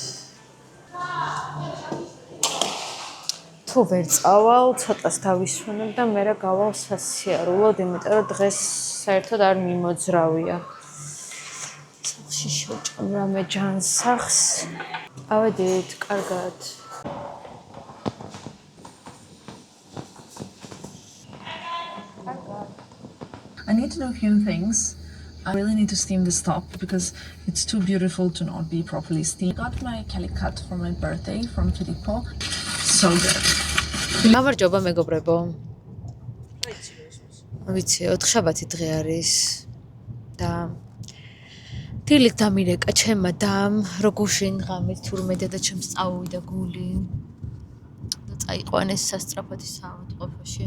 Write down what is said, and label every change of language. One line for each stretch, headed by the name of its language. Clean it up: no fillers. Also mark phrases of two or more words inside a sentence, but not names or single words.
Georgian: თუ ვერ წავალ, ცოტას დავისვენებ და მერე გავალ სასიარულოდ, იმიტომ რომ დღეს საერთოდ არ მიმოძრავია. სახლში შევჭამ რამე ჯანსაღს. ავედით, კარგად.
English: I need to know a few things. I really need to steam this top because it's too beautiful to not be properly steamed. I got my calicut for my birthday from Filippo. So good.
Georgian: გამარჯობა მეგობრებო. ვიცი, 4 შაბათი დღე არის და დილით დამირეკა ჩემმა დამ, როგუშინ ღამით თურმე დედა ჩემს წავუვიდა გული და წაიყვანეს სასწრაფოთი საავადმყოფოში.